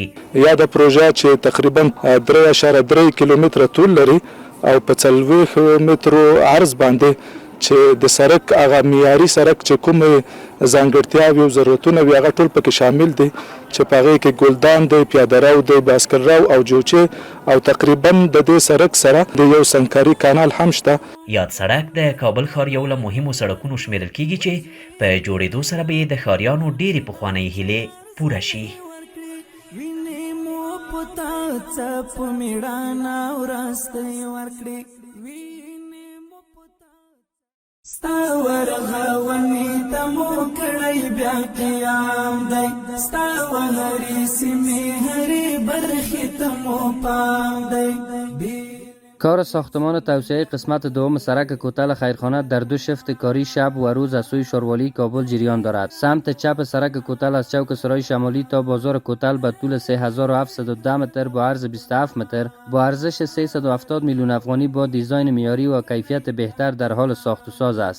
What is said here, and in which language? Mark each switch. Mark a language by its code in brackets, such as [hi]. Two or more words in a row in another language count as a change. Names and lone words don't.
[ps] یاده پروژه چې تقریبا 3.3 کیلومتره طول لري او په 40 مترو عرض باندې چې د سړک هغه معیاري سړک چې کوم ځانګړتیاوې او ضرورتونه وي هغه ټول پکې شامل دي چې په هغې کې ګلدان دی، پیاده رو دی، بایسکل رو او جوچې او تقریبا د دې سړک سره د یو سنګکاري کانال هم شته. یاد سړک د کابل ښار یو له مهمو سړکونو شمیرل کیږي چې په جوړېدو سره به د ښاریانو ډېرې پخوانۍ هیلې پوره شي. ستاور غونی تمو کړی بیا قیام دی ستاور هری سیمه هری برخی تمو پام دی [fa] کار ساختمان توسعه قسمت دوم سرک کوتل خیرخانه در دو شفت کاری شب و روز از سوی شاروالی کابل جریان دارد. سمت چپ سرک کوتل از چوک سرای شمالی تا بازار کوتل به طول 3710 متر با عرض 27 متر با ارزش 370 میلیون افغانی با دیزاین معیاری و کیفیت بهتر در حال ساخت و ساز است.